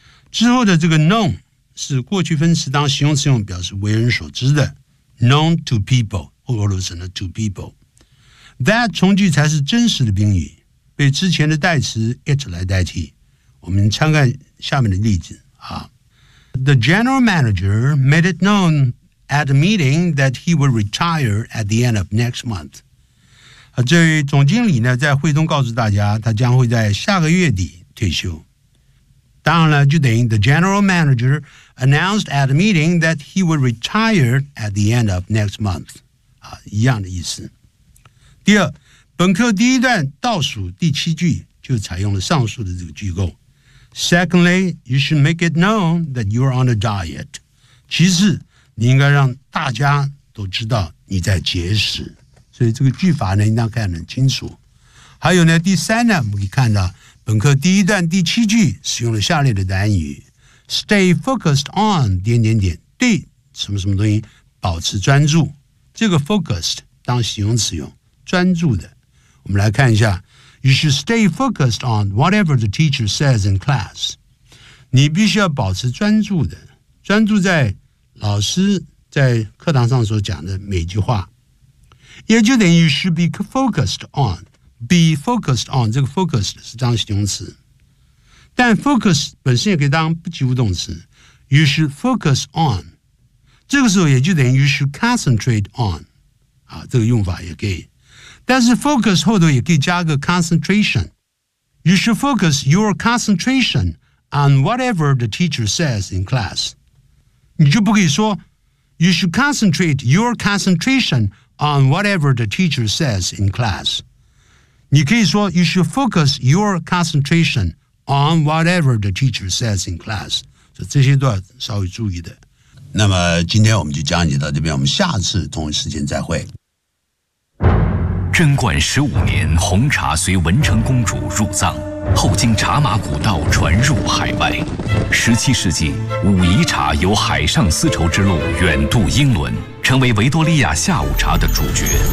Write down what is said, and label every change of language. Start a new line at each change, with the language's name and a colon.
Chinese: 之后的这个 known 是过去分词当形容词用表示为人所知的 known to people 俄罗斯的 to people that 从句才是真实的宾语被之前的代词 it 来代替我们参看下面的例子
English: The general manager made it known at a meeting that he would retire at the end of next month.
Chinese: 这位总经理呢在会中告诉大家他将会在下个月底退休。当然了就等于
English: the general manager announced at a meeting that he would retire at the end of next month.
Chinese: 一样的意思。第二本课第一段倒数第七句就采用了上述的这个句构。
English: Secondly, you should make it known that you're on a diet.
Chinese: 其次，你应该让大家都知道你在节食。所以这个句法呢，应当看得很清楚。还有呢，第三呢，我们可以看到本课第一段第七句使用了下列的单语 ：
English: stay focused on
Chinese: 点点点，对什么什么东西保持专注。这个 focused 当形容词用，专注的。我们来看一下。
English: You should stay focused on whatever the teacher says in class.
Chinese: 你必须要保持专注的，专注在老师在课堂上所讲的每句话。也就等于
English: you should be focused on,
Chinese: be focused on, 这个 focused 是当形容词。但 focus 本身也可以当不及物动词。
English: you should focus on.
Chinese: 这个时候也就等于
English: you should concentrate on.
Chinese: 啊，这个用法也可以。但是 focus 后头也可以加个 concentration.
English: You should focus your concentration on whatever the teacher says in class.
Chinese: 你就不可以说
English: you should concentrate your concentration on whatever the teacher says in class.
Chinese: 你可以说
English: you should focus your concentration on whatever the teacher says in class.
Chinese: 所以这些都要稍微注意的。那么今天我们就讲解到这边，我们下次同一时间再会。贞观十五年，红茶随文成公主入藏，后经茶马古道传入海外。十七世纪，武夷茶由海上丝绸之路远渡英伦，成为维多利亚下午茶的主角。